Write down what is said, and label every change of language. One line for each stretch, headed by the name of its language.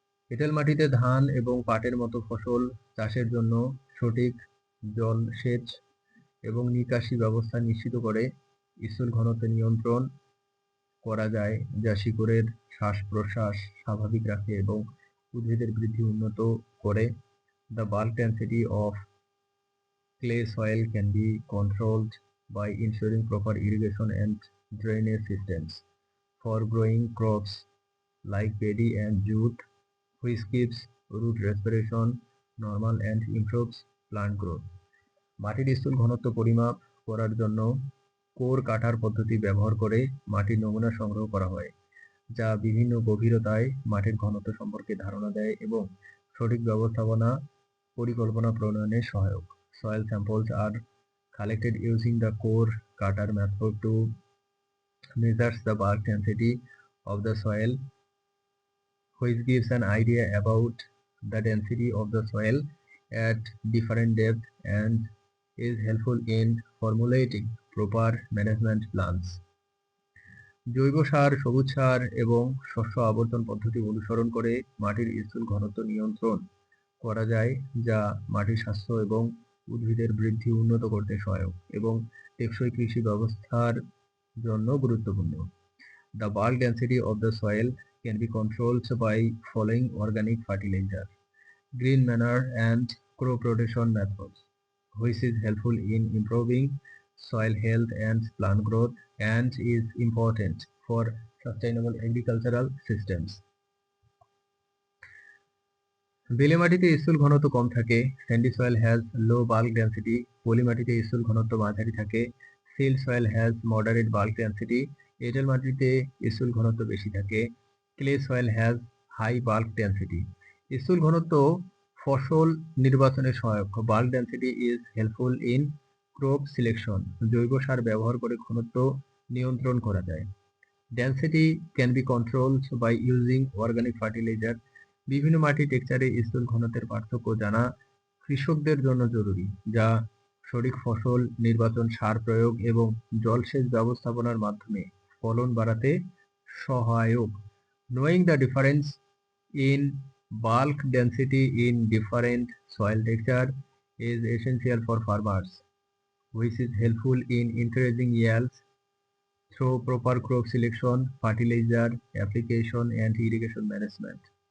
Bangla: এঁটেল মাটিতে ধান এবং পাটের মতো ফসল চাষের জন্য সঠিক জলসেচ এবং নিকাশি ব্যবস্থা নিশ্চিত করে স্থূল ঘনত্ব নিয়ন্ত্রণ করা যায়, যা শিকড়ের শ্বাস-প্রশ্বাস স্বাভাবিক রাখে এবং উদ্ভিদের বৃদ্ধি উন্নত করে।
English: The bulk density of clay soil can be controlled by ensuring proper irrigation and drainage systems for growing crops like paddy and jute, which keeps root respiration normal and improves plant growth.
Bangla: মাটির স্থূল ঘনত্ব পরিমাপ করার জন্য core কাটার পদ্ধতি ব্যবহার করে মাটির নমুনা সংগ্রহ করা হয়, যা বিভিন্ন গভীরতায় মাটির ঘনত্ব সম্পর্কে ধারণা দেয় এবং সঠিক ব্যবস্থাপনা পরিকল্পনা প্রণয়নে সহায়ক।
English: Soil samples are collected using the core cutter method to measure the bulk density of the soil, which gives an idea about the density of the soil at different depths and is helpful in formulating proper management plans.
Bangla: জৈব সার, সবুজ সার এবং শস্য আবর্তন পদ্ধতি অনুসরণ করে মাটির স্থূল ঘনত্ব নিয়ন্ত্রণ করা যায়, যা মাটির স্বাস্থ্য এবং উদ্ভিদের বৃদ্ধি উন্নত করতে সহায়ক এবং টেকসই কৃষি ব্যবস্থার জন্য গুরুত্বপূর্ণ।
English: The bulk density of the soil can be controlled by following organic fertilizer, green manure and crop rotation methods, which is helpful in improving soil health and plant growth and is important for sustainable agricultural systems.
Bangla: বেলে মাটিতে স্থূল ঘনত্ব কম থাকে,
English: sandy soil has low bulk density,
Bangla: পলি মাটিতে স্থূল ঘনত্ব মাঝারি থাকে,
English: silt soil has moderate bulk density,
Bangla: এঁটেল মাটিতে স্থূল ঘনত্ব বেশি থাকে,
English: clay soil has high bulk density.
Bangla: স্থূল ঘনত্ব ফসল নির্বাচনে সহায়ক।
English: Bulk density is helpful in crop selection.
Bangla: জৈব সার ব্যবহার করে ঘনত্ব নিয়ন্ত্রণ করা যায়।
English: Density can be controlled by using organic fertilizer.
Bangla: বিভিন্ন মাটি টেক্সচারে স্থূল ঘনত্বের পার্থক্য জানা কৃষকদের জন্য জরুরি, যা সঠিক ফসল নির্বাচন, সার প্রয়োগ এবং জলসেচ ব্যবস্থাপনার মাধ্যমে ফলন বাড়াতে সহায়ক।
English: Knowing the difference in bulk density in different soil texture is essential for farmers, which is helpful in increasing yields through proper crop selection, fertilizer application, and irrigation management.